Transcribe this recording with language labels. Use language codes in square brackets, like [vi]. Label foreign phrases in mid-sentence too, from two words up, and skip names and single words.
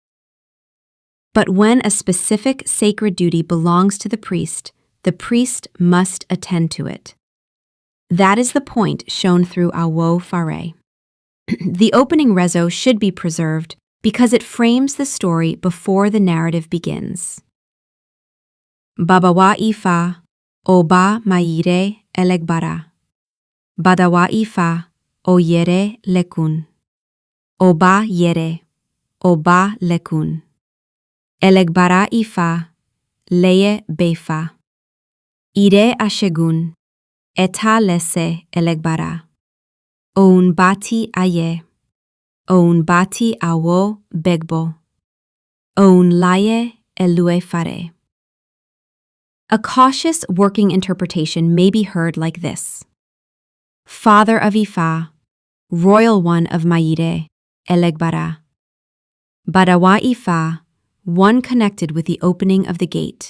[en] But when a specific sacred duty belongs to the priest must attend to it. That is the point shown through Awó Fare. The opening rezo should be preserved because it frames the story before the narrative begins. [yo] Badawa Ifá, Niyere Elegbara. Badawa Ifá, Òrúnmìlà lekun. Obatalá, Òbá lekun. Elegbara Ifá, leye befa. Ire ashegun, eta lese Elegbara. Òun bati aye. Òun bati Awó begbo. Òun laye Awó Fare. [en] A cautious working interpretation may be heard like this: Father of Ifá, Royal One of Niyere, Elegbara. [yo] Badawa Ifá, [en] one connected with the opening of the gate.